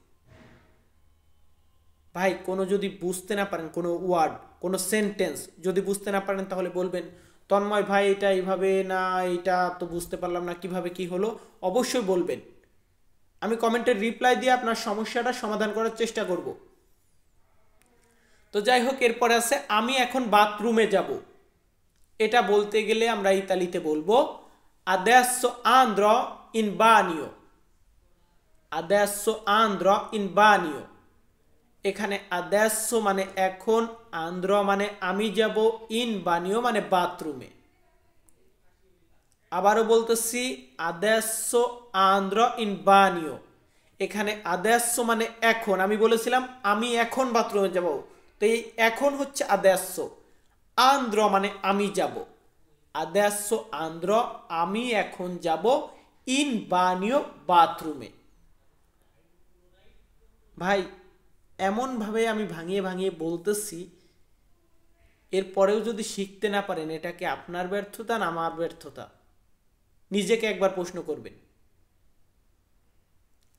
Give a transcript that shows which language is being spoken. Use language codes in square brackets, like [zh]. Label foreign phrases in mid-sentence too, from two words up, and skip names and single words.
[bn] ভাই কোনো যদি বুঝতে না পারেন, কোনো ওয়ার্ড কোনো সেন্টেন্স যদি বুঝতে না পারেন তাহলে বলবেন তন্ময় ভাই এটা এইভাবে না, এটা তো বুঝতে পারলাম না, কিভাবে কি হলো, অবশ্যই বলবেন। আমি কমেন্টের রিপ্লাই দিয়ে আপনার সমস্যাটা সমাধান করার চেষ্টা করব। তো যাই হোক, এরপরে আছে আমি এখন বাথরুমে যাব। এটা বলতে গেলে আমরা ইতালিতে বলবো [it] adesso andrò in bagno, adesso andrò in bagno। [bn] এখানে adesso মানে এখন, andrò মানে আমি যাব, [it] in bagno [bn] মানে বাথরুমে। আবারও বলতেছি [it] adesso andrò in bagno। [bn] এখানে adesso মানে এখন, আমি বলেছিলাম আমি এখন বাথরুমে যাব, তো এই এখন হচ্ছে adesso, andrò মানে আমি যাব, [it] adesso andrò [bn] আমি এখন যাব, [it] in bagno [bn] বাথরুমে। ভাই এমনভাবে আমি ভাঙিয়ে ভাঙিয়ে বলতেছি, এরপরেও যদি শিখতে না পারেন এটা কি আপনার ব্যর্থতা না আমার ব্যর্থতা? নিজেকে একবার প্রশ্ন করবেন।